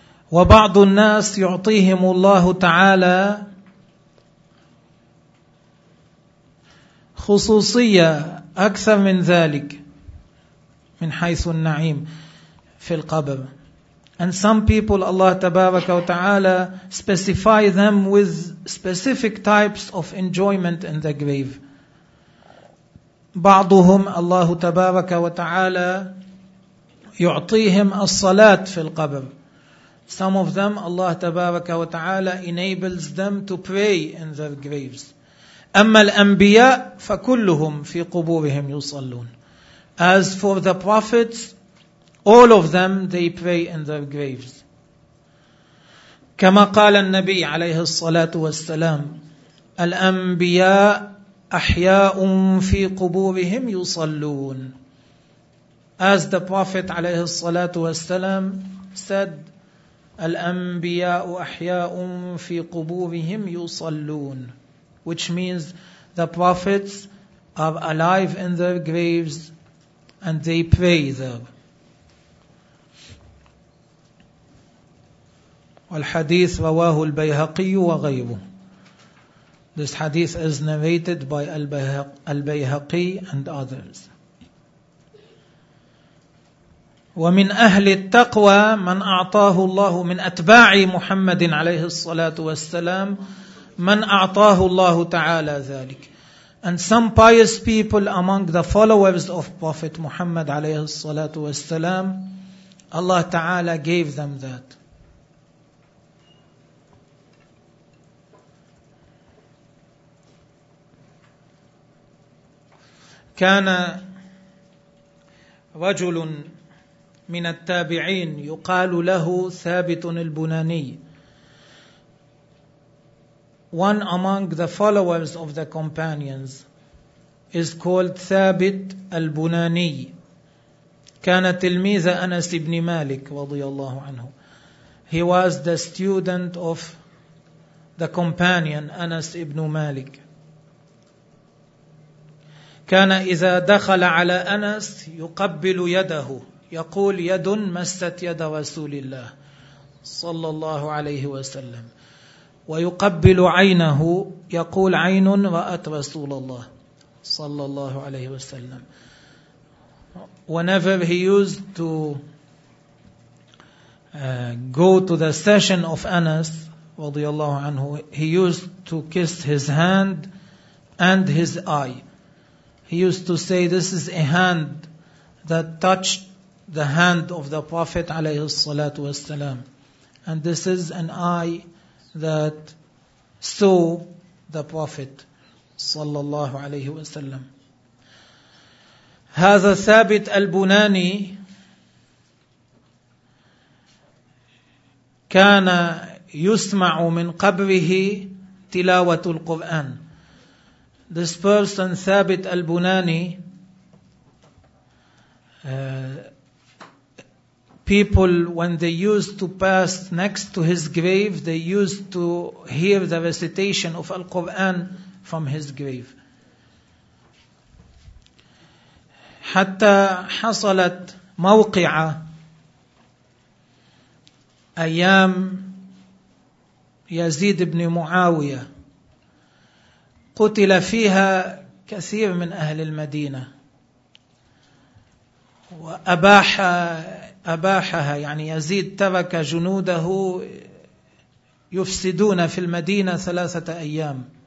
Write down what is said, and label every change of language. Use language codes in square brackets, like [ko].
[ar] وبعض الناس يعطيهم الله تعالى خصوصية أكثر من ذلك من حيث النعيم في القبر. [en] And some people, Allah [ar] تبارك وتعالى, [en] specify them with specific types of enjoyment in the grave. [ar] بعضهم الله تبارك وتعالى يعطيهم الصلاة في القبر. [en] Some of them, Allah [ar] تبارك وتعالى [en] enables them to pray in their graves. [ar] أما الأنبياء فكلهم في قبورهم يصلون. [en] As for the prophets, all of them, they pray in their graves. [ar] كما قال النبي عليه الصلاة والسلام, الأنبياء أحياء في قبورهم يصلون. [en] As the prophet [ar] عليه الصلاة والسلام [en] said, [ar] الأنبياء أحياء في قبورهم يصلون, [en] which means the prophets are alive in their graves and they pray there. [ar] والحديث رواه البيهقي وغيره. [en] This hadith is narrated by البيهقي and others. [ar] ومن أهل التقوى من أعطاه الله, من أتباع محمد عليه الصلاة والسلام من أعطاه الله تعالى ذلك. [en] And some pious people among the followers of Prophet Muhammad [ar] عليه الصلاة والسلام, [en] Allah تعالى gave them that. [ar] كان رجل من التابعين يقال له ثابت البناني. [en] One among the followers of the companions, is called Thabit al-Bunani. [ar] كان تلميذ أنس بن مالك رضي الله عنه. [en] He was the student of the companion Anas ibn Malik. [ar] كان إذا دخل على أنس يقبل يده يقول يد مست يد رسول الله صلى الله عليه وسلم ويقبل عينه يقول عين رأت رسول الله صلى الله عليه وسلم. [en] Whenever he used to go to the session of Anas [ar] رضي الله عنه, [en] he used to kiss his hand and his eye. He used to say, this is a hand that touched the hand of the Prophet [ar] عليه الصلاة والسلام, [en] and this is an eye that saw the Prophet [ar] صلى الله عليه وسلم. هذا ثابت البناني كان يسمع من قبره تلاوة القرآن. [en] This person ثابت البناني, people when they used to pass next to his grave, they used to hear the recitation of Al-Quran from his grave. [ar] حتى حصلت موقعة أيام يزيد بن معاوية, قتل فيها كثير من أهل المدينة, وأباحها يعني يزيد ترك جنوده يفسدون في المدينة 3 أيام.